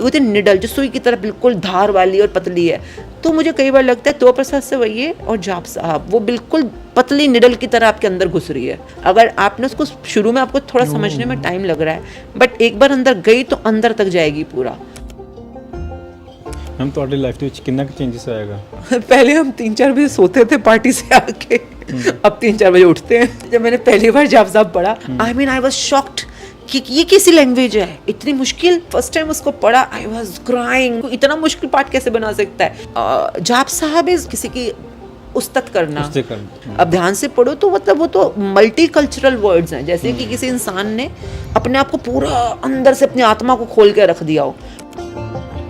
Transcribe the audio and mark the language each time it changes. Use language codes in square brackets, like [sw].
[hi] वो थे निडल, जो सुई की तरह बिल्कुल धार वाली और पतली है। तो मुझे कई बार लगता है तो प्रसाद से वही है और जाप साहब वो बिल्कुल पतली निडल की तरह आपके अंदर घुस रही है। अगर आपने उसको शुरू में आपको थोड़ा समझने में टाइम लग रहा है, बट एक बार अंदर गई तो अंदर तक जाएगी पूरा। [pa] हम ਤੁਹਾਡੀ ਲਾਈਫ ਦੇ ਵਿੱਚ ਕਿੰਨਾ ਕੁ ਚੇਂजेस आएगा? [hi] पहले हम 3-4 बजे सोते थे पार्टी से आके, अब 3-4 बजे उठते हैं। जब मैंने पहली बार जाप साहब पढ़ा, [en] I mean I was shocked [hi] कि ये कैसी लैंग्वेज है, इतनी मुश्किल। फर्स्ट टाइम उसको पढ़ा, [en] I was crying. [hi] इतना मुश्किल पाठ कैसे बना सकता है? जाप साहब इज किसी की उस्तत करना। अब ध्यान से पढ़ो तो मतलब वो तो मल्टी कल्चरल वर्ड्स हैं, जैसे कि किसी इंसान ने अपने आप को पूरा अंदर से अपनी आत्मा को खोल के रख दिया हो।